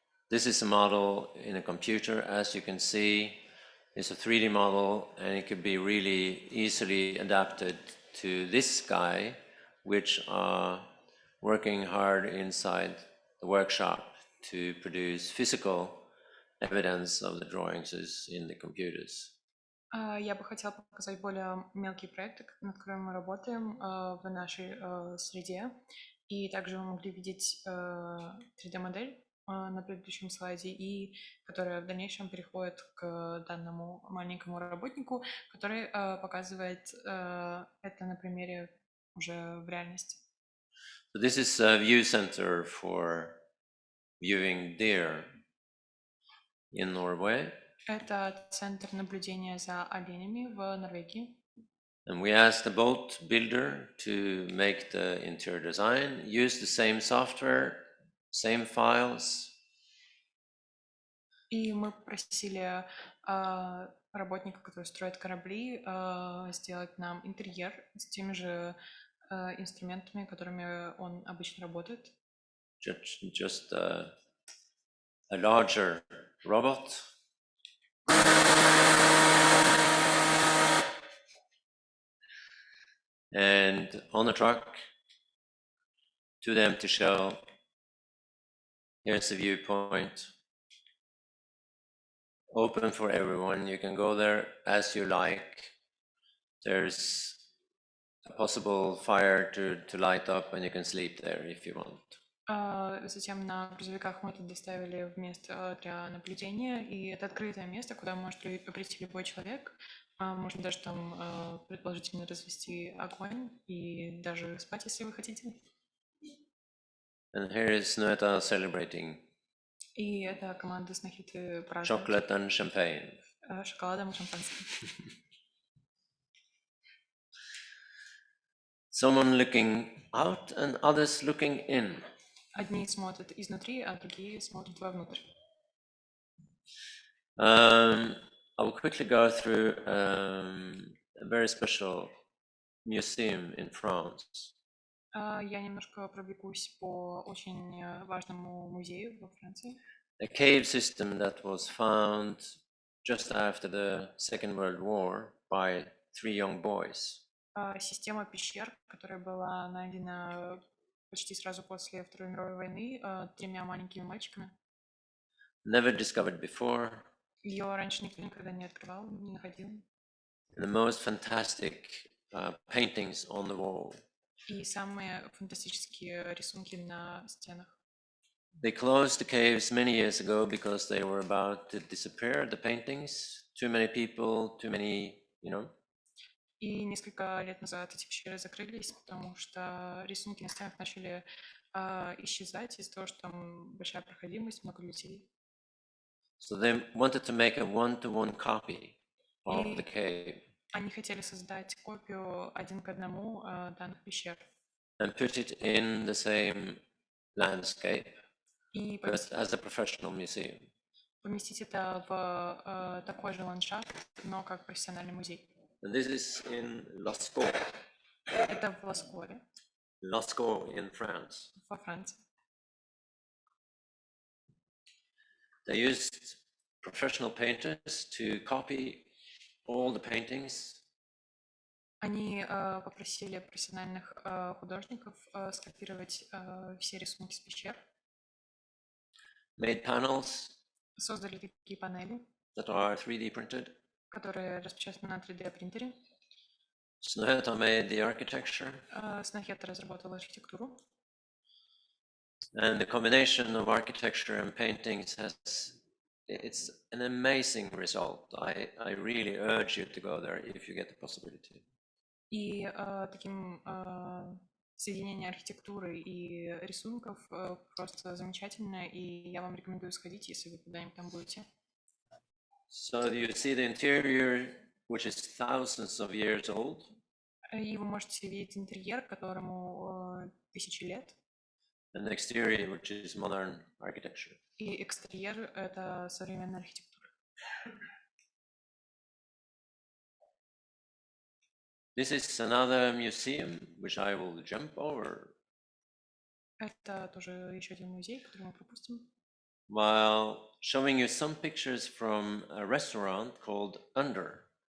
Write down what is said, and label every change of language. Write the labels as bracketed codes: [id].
[en] This is a model in a computer. As you can see, it's a 3D model, and it could be really easily adapted to this sky, which are working hard inside the workshop to produce physical evidence of the drawings in the computers. [ru] Я бы хотела показать более мелкие проекты, над которыми мы работаем в нашей среде. И также вы могли видеть 3D-модель на предыдущем слайде, и которая в дальнейшем переходит к данному маленькому работнику, который показывает это на примере уже в реальности. [en] So this is a view center for viewing deer in Norway. [ru] Это центр наблюдения за оленями в Норвегии. [en] And we asked the boat builder to make the interior design, use the same software, same files. [ru] И мы попросили работника, который строит корабли, сделать нам интерьер с теми же инструментами, которыми он обычно работает. [en] Just a larger robot. And on the truck, to the empty shell, here's the viewpoint. Open for everyone. You can go there as you like. There's a possible fire to light up, and you can sleep there if you want. [ru] Затем на грузовиках мы это доставили в место для наблюдения, и это открытое место, куда может прийти любой человек. Можно даже там предположительно развести огонь и даже спать, если вы хотите. [en] And here is Snøhetta celebrating. [ru] И это команда Снехеты празднует. [en] Chocolate and champagne. [ru] Шоколадом и шампанским. [en] Someone looking out and others looking in. [ru] Одни смотрят изнутри, а другие смотрят вовнутрь. [en] I will quickly go through a very special museum in France. [ru] Я немножко пробегусь по очень важному музею во Франции. [en] A cave system that was found just after the Second World War by 3 young boys. [ru] Система пещер, которая была найдена почти сразу после Второй мировой войны 3 маленькими мальчиками. [en] Never discovered before. [ru] Ее раньше никто никогда не открывал, не находил. [en] The most fantastic paintings on the wall. [ru] И самые фантастические рисунки на стенах. [en] They closed the caves many years ago because they were about to disappear, the paintings. Too many people, too many, you know. [ru] И несколько лет назад эти пещеры закрылись, потому что рисунки на стенах начали исчезать из-за того, что там большая проходимость, много людей. [en] So they wanted to make a one-to-one copy of the cave. [ru] Они хотели создать копию 1 к 1 данных пещер. [en] And put it in the same landscape, [ru] И [en] but as a professional museum. [ru] поместить это в такой же ландшафт, но как профессиональный музей. [en] And this is in Lascaux. [ru] Это в Ласкоре. [en] Lascaux in France. [ru] Во Франции. [en] They used professional painters to copy all the paintings. [ru] Они попросили профессиональных художников скопировать все рисунки с пещер, [en] Made panels [ru] создали такие панели, [en] that are 3D printed. [ru] которые распечатаны на 3D принтере. [en] Snøhetta made the architecture, [ru] Снохета разработал архитектуру. [en] and the combination of architecture and paintings it's an amazing result. I really urge you to go there if you get the possibility. [ru] И таким соединение архитектуры и рисунков просто замечательно, и я вам рекомендую сходить, если вы когда-нибудь там будете. [en] So you see the interior, which is thousands of years old. [ru] И вы можете видеть интерьер, которому 1000 лет. [en] And the exterior, which is modern architecture. [ru] И экстерьер — это современная архитектура. [en] This is another museum, which I will jump over. [ru] Это тоже еще один музей, который мы пропустим. [en] While showing you some pictures from a restaurant called Under.